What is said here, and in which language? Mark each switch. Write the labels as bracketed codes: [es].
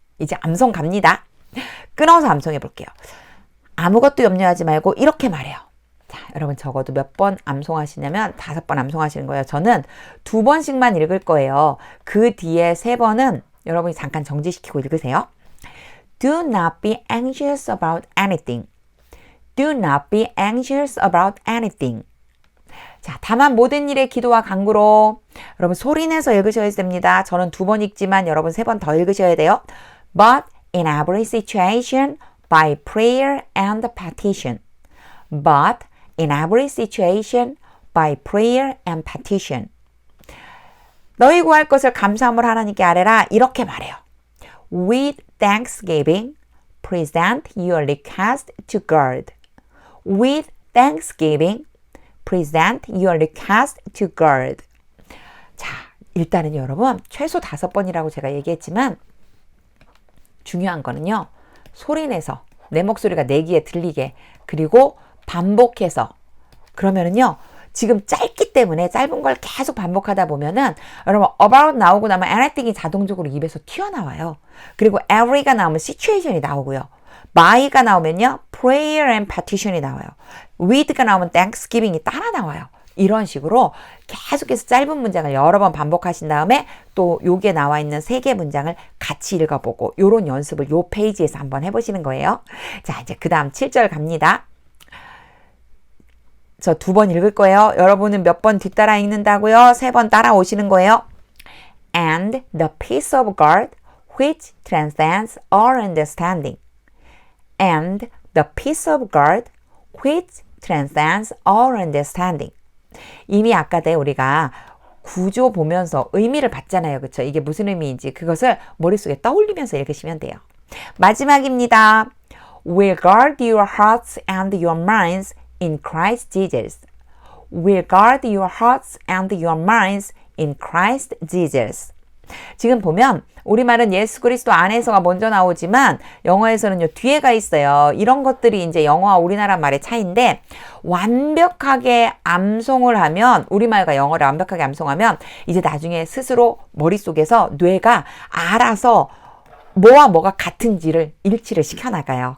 [ko] 이제 암송 갑니다. 끊어서 암송해 볼게요. 아무것도 염려하지 말고 이렇게 말해요. 자, 여러분 적어도 몇 번 암송하시냐면 5번 암송하시는 거예요. 저는 2번씩만 읽을 거예요. 그 뒤에 3번은 여러분이 잠깐 정지시키고 읽으세요. [en] Do not be anxious about anything. Do not be anxious about anything. [ko] 자, 다만 모든 일에 기도와 간구로. 여러분 소리내서 읽으셔야 됩니다. 저는 2번 읽지만 여러분 3번 더 읽으셔야 돼요. [en] But in every situation by prayer and petition. But in every situation by prayer and petition. [ko] 너희 구할 것을 감사함으로 하나님께 아뢰라. 이렇게 말해요. [en] With thanksgiving, present your request to God. With thanksgiving, present your request to God. [ko] 자, 일단은 여러분 최소 5번이라고 제가 얘기했지만 중요한 거는요. 소리내서 내 목소리가 내 귀에 들리게 그리고 반복해서 그러면은요. 지금 짧기 때문에 짧은 걸 계속 반복하다 보면은 여러분 about 나오고 나면 anything이 자동적으로 입에서 튀어나와요. 그리고 every가 나오면 situation이 나오고요. by가 나오면요 prayer and petition이 나와요. with가 나오면 thanksgiving이 따라 나와요. 이런 식으로 계속해서 짧은 문장을 여러 번 반복하신 다음에 또 요게 나와 있는 3개 문장을 같이 읽어보고 요런 연습을 요 페이지에서 한번 해보시는 거예요. 자, 이제 그 다음 7절 갑니다. 저 2번 읽을 거예요. 여러분은 몇 번 뒤따라 읽는다고요? 3번 따라오시는 거예요. [en] And the peace of God which transcends all understanding. And the peace of God which transcends all understanding. [ko] 이미 아까 때 우리가 구조 보면서 의미를 봤잖아요. 그렇죠? 이게 무슨 의미인지 그것을 머릿속에 떠올리면서 읽으시면 돼요. 마지막입니다. [en] Will guard your hearts and your minds in Christ Jesus. Will guard your hearts and your minds in Christ Jesus. [ko] 지금 보면 우리말은 예수 그리스도 안에서가 먼저 나오지만 영어에서는요 뒤에가 있어요. 이런 것들이 이제 영어와 우리나라 말의 차이인데 완벽하게 암송을 하면 우리말과 영어를 완벽하게 암송하면 이제 나중에 스스로 머릿속에서 뇌가 알아서 뭐와 뭐가 같은지를 일치를 시켜나가요.